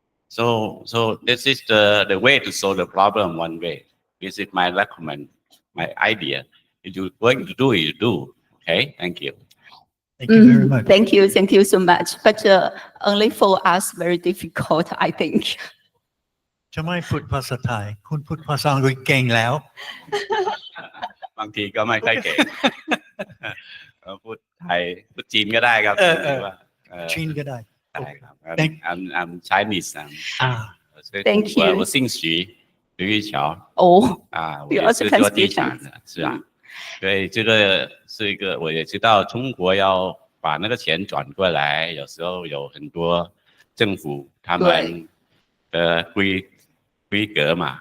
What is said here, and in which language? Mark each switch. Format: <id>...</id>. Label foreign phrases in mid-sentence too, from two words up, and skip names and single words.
<en>So this is the way to solve the problem one way. This is my my idea. If you're going to do it, you do. Okay, thank you. Thank you very much. Thank you so much. But only for us, very difficult, I think.</en> <th>จะไม่พูดภาษาไทยคุณพูดภาษาอังกฤษเก่งแล้ว บางทีก็ไม่ค่อยเก่ง พูดไทยพูดจีนก็ได้ครับ จีนก็ได้ ได้ครับ</th> <en>I'm Chinese Thank you.</en> <zh>我姓徐刘玉桥 Oh, 我也是做地产的，是啊，所以这个是一个我也知道，中国要把那个钱转过来，有时候有很多政府他们的规格嘛，</zh>